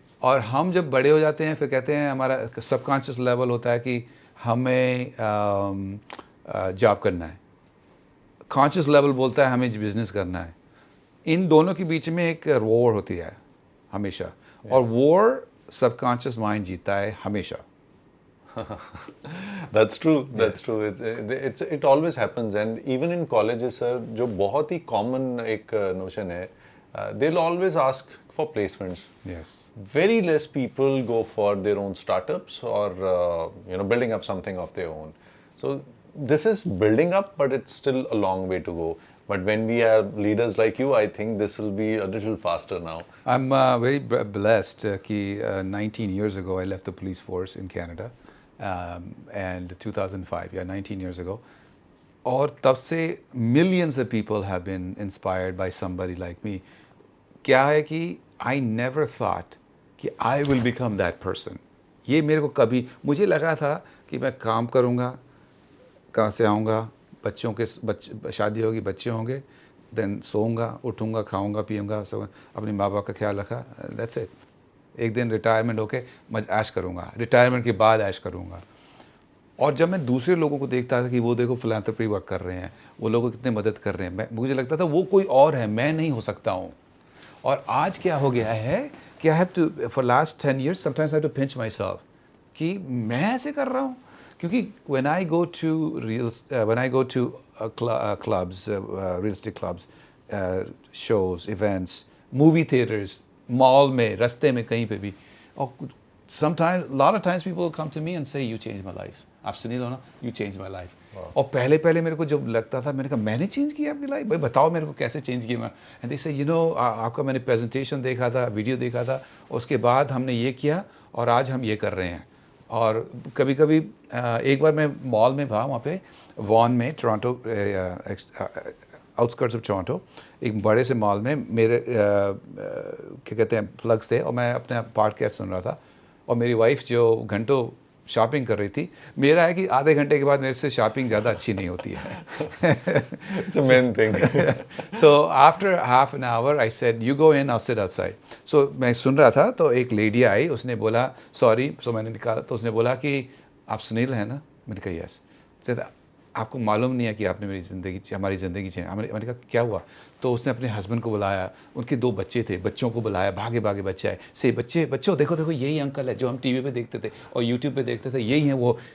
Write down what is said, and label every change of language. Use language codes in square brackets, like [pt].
[hi] और हम जब बड़े हो जाते हैं फिर कहते हैं, हमारा सबकॉन्शियस लेवल होता है कि हमें जॉब करना है, कॉन्शियस लेवल बोलता है हमें बिजनेस करना है। इन दोनों के बीच में एक वॉर होती है हमेशा, और वॉर सबकॉन्शियस माइंड जीता है हमेशा। [en] that's true, that's true. It always happens, and even in colleges sir, [hi] जो बहुत ही [en] common एक notion है, they'll always ask for placements. Yes. Very less people go for their own startups or building up something of their own. So this is building up, but it's still a long way to go. But when we have leaders like you, I think this will be a little faster now. I'm very blessed कि 19 years ago I left the police force in Canada, and 2005, yeah, 19 years ago. [hi] और तब से [en] millions of people have been inspired by somebody like me. [hi] क्या है कि [en] I never thought कि I will become that person. [hi] ये मेरे को कभी, मुझे लगा था कि मैं काम करूँगा, कहाँ से आऊँगा, बच्चों के शादी होगी, बच्चे होंगे, देन सोऊंगा, उठूँगा, खाऊँगा, पीऊँगा, सब अपने माँ बाप का ख्याल रखा, [en] That's it. [hi] एक दिन रिटायरमेंट होके मैं ऐश करूँगा, रिटायरमेंट के बाद ऐश करूँगा। और जब मैं दूसरे लोगों को देखता था कि वो देखो फिलैंथ्रोपी वर्क कर रहे हैं, वो लोगों को कितने मदद कर रहे हैं, मुझे लगता था वो कोई और है, मैं नहीं हो सकता हूँ। और आज क्या हो गया है कि [en] I have to, for last 10 years sometimes I have to pinch myself [hi] कि मैं ऐसे कर रहा हूँ। [en] क्योंकि when I go to clubs, real estate clubs, shows, events, movie theaters, mall में, [hi] रास्ते में, कहीं पे भी, [en] और sometimes, a lot of times people will come to me and say, you changed my life. [hi] आप सुनी लो ना, [en] you changed my life. [hi] और पहले मेरे को जब लगता था, मैंने कहा मैंने चेंज किया आपकी लाइफ, भाई बताओ मेरे को कैसे चेंज किया मैं। [en] and they say you know [hi] आपका मैंने प्रेजेंटेशन देखा था, वीडियो देखा था, उसके बाद हमने ये किया और आज हम ये कर रहे हैं। और कभी कभी एक बार मैं मॉल में था, वहाँ पे वॉन में, टोरंटो, [en] outskirts of Toronto, [hi] एक बड़े से मॉल में मेरे क्या कहते हैं प्लग्स थे, और मैं अपना पॉडकास्ट सुन रहा था, और मेरी वाइफ जो घंटों शॉपिंग कर रही थी, मेरा है कि आधे घंटे के बाद मेरे से शॉपिंग ज़्यादा अच्छी नहीं होती है। [en] It's a main thing. So after half an hour I said you go in, I'll sit outside. [hi] So मैं सुन रहा था तो एक लेडी आई, उसने बोला सॉरी, सो मैंने निकाला, तो उसने बोला कि आप सुनील हैं ना? मैंने कहा यस। कहता आपको मालूम नहीं है कि आपने हमारी ज़िंदगी चेंज। मैंने कहा क्या हुआ? तो उसने अपने हस्बैंड को बुलाया, उनके 2 बच्चे थे, बच्चों को बुलाया, भागे भागे बच्चे आए, से बच्चों देखो देखो यही अंकल है जो हम टीवी पे देखते थे और यूट्यूब पे देखते थे, यही हैं वो।